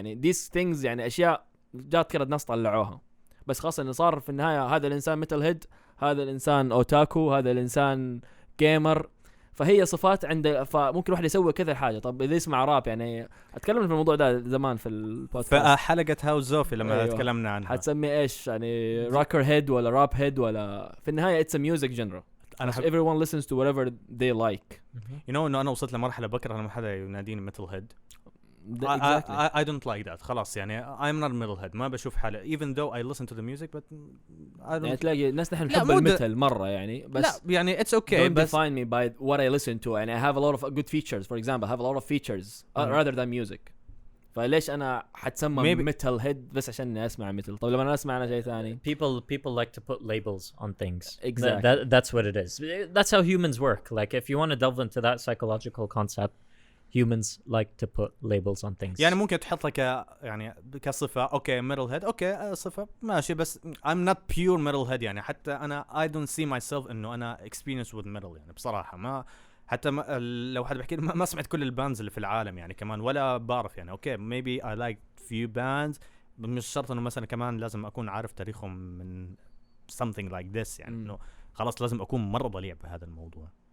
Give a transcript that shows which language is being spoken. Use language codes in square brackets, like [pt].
[ar] يعني [en] these things [ar] يعني اشياء جات كده الناس طلعوها، بس خاصة انه صار في النهاية هذا الانسان ميتال هيد، هذا الانسان اوتاكو، هذا الانسان جيمر. فهي صفات عند فممكن واحد يسوي كذا حاجه. طب اذا يسمع راب يعني اتكلم في الموضوع ده زمان في البودكاست في حلقه هاوس زوفي لما تكلمنا عنها. حتسمي ايش يعني روكر هيد ولا راب هيد ولا في النهايه اتس ا ميوزك جنرا. [en] everyone listens to whatever they like. you know [ar] انه انا وصلت لمرحله بكره لما حدا يناديني ميتال هيد. [en] I don't like that. [ar] خلاص يعني [en] I'm not metalhead. [ar] ما بشوف حالي [en] even though I listen to the music but I don't. [ar] يعني تلاقي ناس نحن نحب الميتال مرة يعني بس لا يعني [en] it's okay. Don't define me by what I listen to. يعني I have a lot of good features. For example, I have a lot of features rather than music. [ar] فليش أنا حتسمى metal head بس عشان أسمع metal؟ طب لما أنا أسمع أنا شيء ثاني. [en] People like to put labels on things. Exactly. That's what it is. That's how humans work. Like if you want to delve into that psychological concept, humans like to put labels on things. [ar] يعني ممكن تحط لك يعني كصفة اوكي metal head اوكي صفة ماشي بس [en] I'm not pure metal head. [ar] يعني حتى انا [en] I don't see myself [ar] انه انا [en] experience with metal [ar] يعني بصراحة ما حتى ما لو حد بحكي ما سمعت كل الباندز اللي في العالم يعني كمان ولا بعرف يعني اوكي [en] maybe I like few bands [ar] مش شرط انه مثلا كمان لازم اكون عارف تاريخهم من [en] something like this [ar] يعني انه خلاص لازم اكون مرة ضليع بهذا الموضوع.